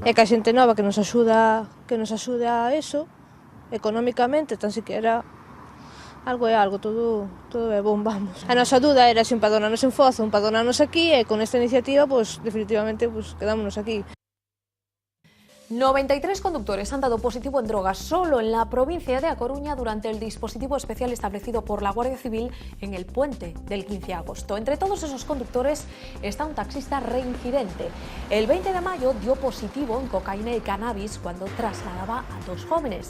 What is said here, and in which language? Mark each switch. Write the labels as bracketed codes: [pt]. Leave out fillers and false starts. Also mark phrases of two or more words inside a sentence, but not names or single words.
[gl] É que a xente nova que nos axuda a eso, económicamente, tan siquiera algo é algo, todo é bom, vamos. A nosa duda era se empadronarnos en Foz ou empadronarnos aquí, e con esta iniciativa, definitivamente, quedámonos aquí. [es] 93 conductores han dado positivo en drogas solo en la provincia de A Coruña durante el dispositivo especial establecido por la Guardia Civil en el puente del 15 de agosto. Entre todos esos conductores está un taxista reincidente. El 20 de mayo dio positivo en cocaína y cannabis cuando trasladaba a 2 jóvenes.